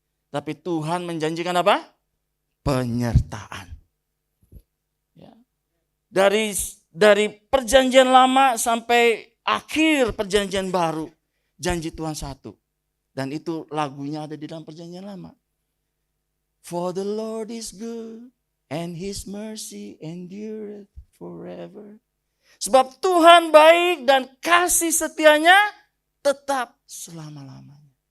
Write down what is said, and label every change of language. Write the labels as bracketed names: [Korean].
[Indonesian] Tapi Tuhan menjanjikan apa? Penyertaan. Ya. Dari perjanjian lama sampai akhir perjanjian baru, janji Tuhan satu. Dan itu lagunya ada di dalam perjanjian lama. [English] For the Lord is good and his mercy endureth forever. [Indonesian] Sebab Tuhan baik dan kasih setianya tetap selama-lamanya.